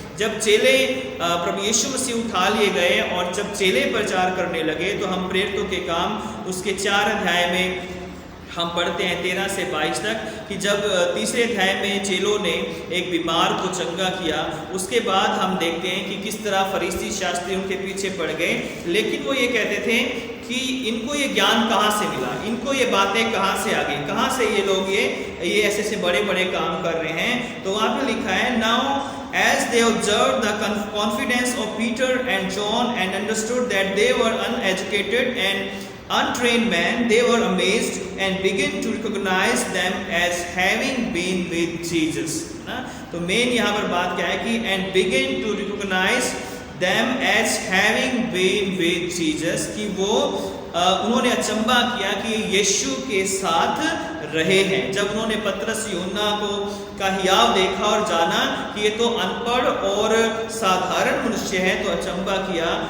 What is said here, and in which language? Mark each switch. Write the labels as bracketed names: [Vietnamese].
[Hindi] जब चेले प्रभु यीशु मसीह उठा लिए गए और जब चेले प्रचार करने लगे, तो हम प्रेरितों के काम उसके 4 अध्याय में हम पढ़ते हैं 13 से 22 तक कि जब तीसरे अध्याय में चेलों ने एक बीमार को चंगा किया, उसके बाद हम देखते हैं कि किस तरह फरीसी शास्त्री उनके पीछे पड़ गए। लेकिन वो ये कहते थे कि इनको ये ज्ञान कहाँ से मिला, इनको ये बातें कहाँ से आ गई, कहाँ से ये लोग ये ऐसे बड़े बड़े काम कर रहे हैं। तो वहाँ पे लिखा है, [English] Now as they observed the confidence of Peter and John and understood that they were uneducated and untrained men, they were amazed and began to recognize them as having been with Jesus। [Hindi] ना, तो main यहाँ पर बात क्या है कि [English] and began to recognize them as having been with Jesus, [Hindi] कि वो उन्होंने अचंबा किया कि यीशु के साथ रहे हैं। जब उन्होंने पतरस यूहन्ना को का हियाव देखा और जाना कि ये तो अनपढ़ और साधारण मनुष्य है, तो अचंबा किया।